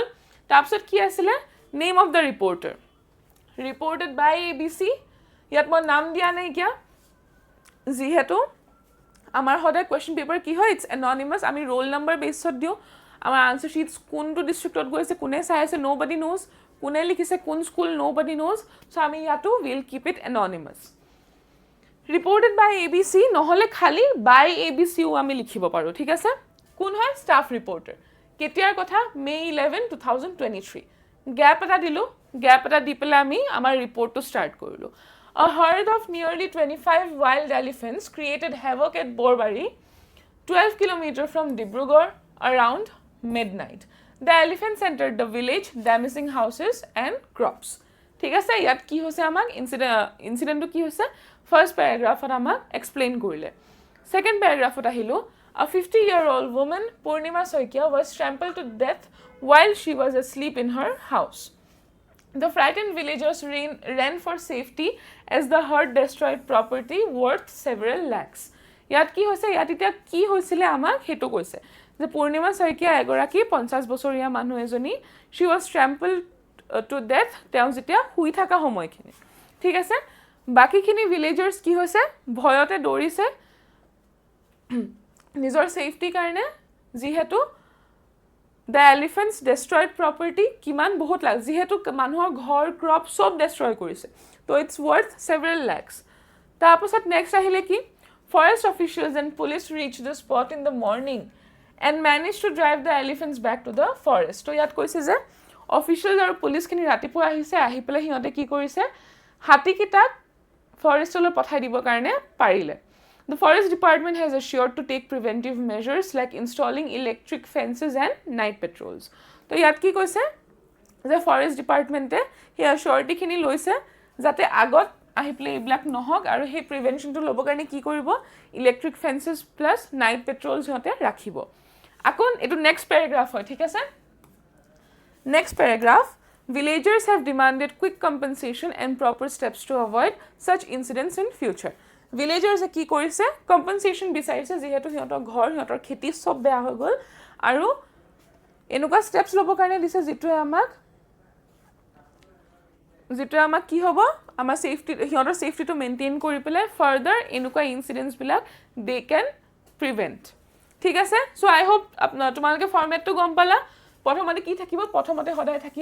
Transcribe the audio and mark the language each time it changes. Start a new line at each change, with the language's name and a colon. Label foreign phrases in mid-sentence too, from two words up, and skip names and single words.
Assamese: তাৰপিছত কি আছিলে?
English: name of the reporter, reported by ABC.
Assamese: ইয়াত মই নাম দিয়া নাই কিয়, যিহেতু আমাৰ সদায়
English: question paper
Assamese: কি হয়,
English: it's anonymous.
Assamese: আমি
English: roll number
Assamese: বেছত দিওঁ. আমাৰ
English: answer sheets
Assamese: কোনটো ডিষ্ট্ৰিক্টত গৈছে, কোনে চাই আছে,
English: no body knows,
Assamese: কোনে লিখিছে, কোন স্কুল,
English: no body knows.
Assamese: চ' আমি ইয়াতো
English: will keep it anonymous. reported by ABC
Assamese: নহ'লে খালি বাই ABCও আমি লিখিব পাৰোঁ. ঠিক আছে? কোন হয়?
English: staff reporter.
Assamese: কেতিয়াৰ কথা? May 11, 2023. গেপ এটা দিলোঁ, গেপ এটা দি পেলাই আমি আমাৰ ৰিপৰ্টটো ষ্টাৰ্ট কৰিলোঁ.
English: A herd of nearly 25 wild elephants created havoc at Borbari, 12 kilometers from Dibrugarh, around midnight. The elephants entered the village, damaging houses and crops.
Assamese: ঠিক আছে? ইয়াত কি হৈছে আমাক ইনচিডেণ্টটো কি হৈছে
English: first paragraph
Assamese: আমাক এক্সপ্লেইন কৰিলে.
English: second paragraph
Assamese: আহিলোঁ.
English: A 50-year-old woman, Purnima Saikia, was trampled to death while she was asleep in her house. The frightened villagers ran for safety as the herd destroyed property worth several lakhs.
Assamese: ইয়াত কি হৈছে? ইয়াত এতিয়া কি হৈছিলে আমাক সেইটো কৈছে যে পূৰ্ণিমা শইকীয়া এগৰাকী 50 বছৰীয়া মানুহ এজনী,
English: she was trampled to death
Assamese: তেওঁ যেতিয়া শুই থকা সময়খিনি. ঠিক আছে? বাকিখিনি ভিলেজাৰ্ছ কি হৈছে? ভয়তে দৌৰিছে নিজৰ সেফটিৰ কাৰণে, যিহেতু
English: the elephants destroyed property
Assamese: কিমান বহুত লাখ, যিহেতু মানুহৰ ঘৰ ক্ৰপ সব ডেষ্ট্ৰয় কৰিছে, তো
English: it's worth several lakhs.
Assamese: তাৰপিছত নেক্সট আহিলে কি?
English: Forest officials and police reached the spot in the morning and managed to drive the elephants back to the forest.
Assamese: তো ইয়াত কৈছে যে অফিচিয়েলছ আৰু পুলিচখিনি ৰাতিপুৱা আহিছে, আহি পেলাই সিহঁতে কি কৰিছে? হাতীকেইটাক ফৰেষ্টলৈ পঠাই দিবৰ কাৰণে পাৰিলে.
English: The forest department has assured to take preventive measures like installing electric fences and night patrols.
Assamese: তো ইয়াত কি কৈছে যে
English: forest department
Assamese: সেই অথৰিটিখিনি লৈছে যাতে আগত আহি পেলাই এইবিলাক নহওক আৰু সেই প্ৰিভেনশ্যনটো ল'বৰ কাৰণে কি কৰিব
English: electric fences plus night patrol
Assamese: সিহঁতে ৰাখিব আকৌ এইটো
English: next paragraph
Assamese: হয় ঠিক আছে
English: next paragraph villagers have demanded quick compensation and proper steps to avoid such incidents in future
Assamese: villagers কি কৰিছে compensation বিচাৰিছে যেহেতু সিহঁতৰ ঘৰ সিহঁতৰ খেতি সব বেয়া হৈ গ'ল আৰু এনেকুৱা steps ল'বৰ কাৰণে দিছে যিটোৱে আমাক কি হ'ব আমাৰ সেফটি সিহঁতৰ সেফটিটো মেইনটেইন কৰি পেলাই ফাৰ্দাৰ এনেকুৱা ইনসিডেন্টস বিলাক
English: they can prevent
Assamese: ঠিক আছে
English: so I hope
Assamese: তোমালোকে ফৰমেটটো গম পালা প্ৰথমতে কি থাকিব প্ৰথমতে সদায়